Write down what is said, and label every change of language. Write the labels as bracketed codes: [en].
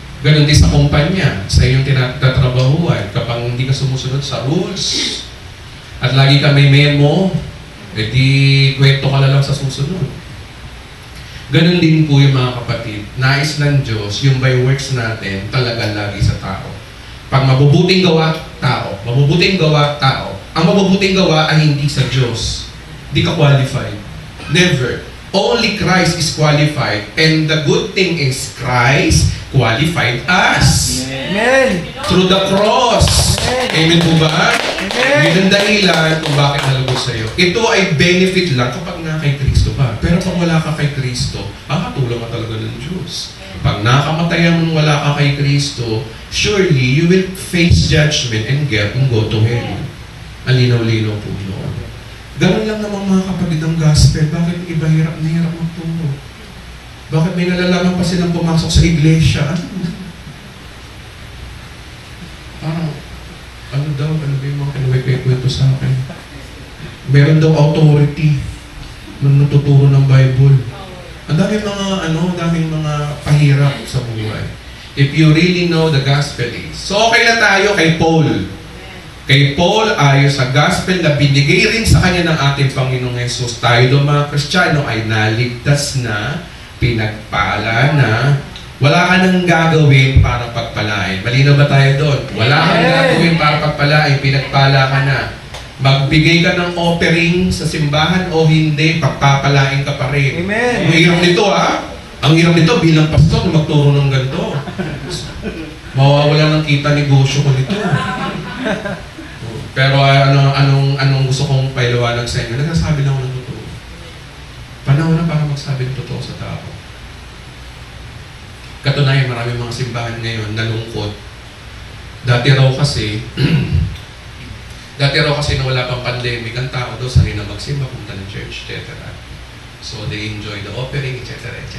[tl] Ganon din sa kumpanya, sa iyong tinatrabahuan. Kapag hindi ka sumusunod sa rules, at lagi ka may memo, edi kwento ka na lang sa susunod. Ganon din po yung mga kapatid. Nais ng Diyos, yung by works natin, talaga lagi sa tao. Pag mabubuting gawa, tao. Mabubuting gawa, tao. Ang mabubuting gawa ay hindi sa Diyos. Hindi ka qualified. Never. [en] Only Christ is qualified. And the good thing is, Christ qualified us. Amen. Through the cross. Amen [tl] po ba? [en] Amen. [tl] Yun ang dahilan kung bakit nalabos sa'yo. Ito ay benefit lang kapag na kay Kristo ka. Pero pag wala ka kay Kristo, makatulong ka talaga ng Diyos. Pag nakamatayan mong wala ka kay Kristo, [en] surely you will face judgment and go to hell. [tl] Ang linaw-linaw po yun. Ganun lang naman mga kapatid ang gospel. Bakit iba hirap na hirap magturo? Bakit may nalalaman pa silang pumasok sa iglesia? Ano daw? Ano ba yung mga kinuwikwento sa akin? Meron daw authority nung natuturo ng Bible. Ang daming mga pahirap sa buhay. [en] If you really know the gospel is. [tl] So okay na tayo kay Paul. Kay Paul, ayos sa gospel na binigay rin sa kanya ng ating Panginoong Yesus. Tayo do mga Kristiyano ay naligtas na, pinagpala na, wala ka nang gagawin para pagpalain. Malinaw ba tayo doon? Wala kang gagawin para pagpalain, pinagpala ka na. Magbigay ka ng offering sa simbahan o hindi, pagpapalain ka pa rin. Amen. Ang hirap nito Ang hirap nito bilang pastor na magturo ng ganito. Mawawala ng kita negosyo ko nito. Pero anong gusto kong pailawanag sa inyo? Nagsasabi lang ako ng totoo. Panahon na para magsabi ng totoo sa tao. Katunayan, maraming mga simbahan ngayon nalungkot. Dati raw kasi na wala pang pandemic, ang tao daw sanay na magsimba, punta ng church, etc. [en] So they enjoy the offering, etc.